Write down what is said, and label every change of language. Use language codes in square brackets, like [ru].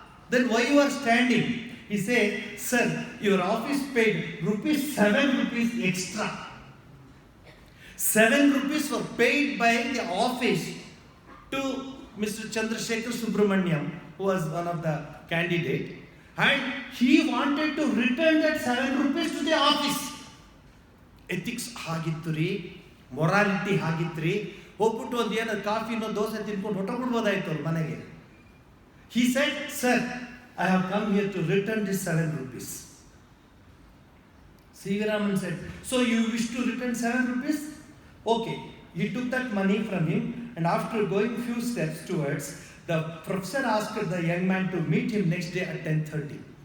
[en] Then why you are standing? He said, sir, your office paid ₹7 extra. 7 rupees were paid by the office to Mr. Sheshadripuram, who was one of the candidates. And he wanted to return that 7 rupees to the office. [kn] Ethics hagiತ್ತು ರೀ, morality ಹಾಗಿತ್ತು ರೀ. ಹೋಗ್ಬಿಟ್ಟು ಒಂದು ಏನೋ ಕಾಫಿನೋ ದೋಸೆ ತಿನ್ಕೊಂಡು ಹೊಟ್ಟೋಗ್ಬಿಡ್ಬೋದಾಯ್ತು ಅವ್ರ ಮನೆಗೆ. [en] He said, sir, I have come here to return this 7 rupees. C V Raman said, so you wish to return 7 rupees? Okay. He took that money from him, and after going few steps towards, the professor asked the young man to meet him next day at 10:30.